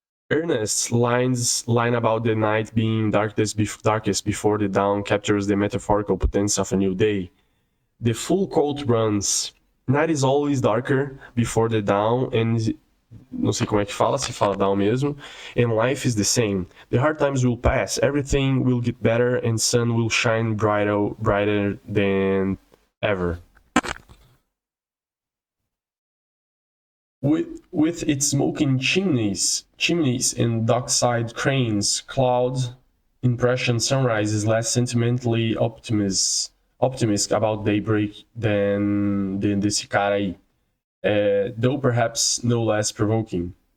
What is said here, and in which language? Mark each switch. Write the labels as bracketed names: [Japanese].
[English] Ernest's line about the night being darkest before the dawn captures the metaphorical potence of a new day. The full quote runs: Night is always darker before the dawn, and [Portuguese] não sei como é que fala, se fala dawn mesmo, [English] and life is the same. The hard times will pass, everything will get better, and sun will shine brighter than ever. With its smoking chimneys and dockside cranes, cloud impression sunrise is less sentimentally optimistic about daybreak than [Portuguese] desse cara aí, [English] though perhaps no less provoking.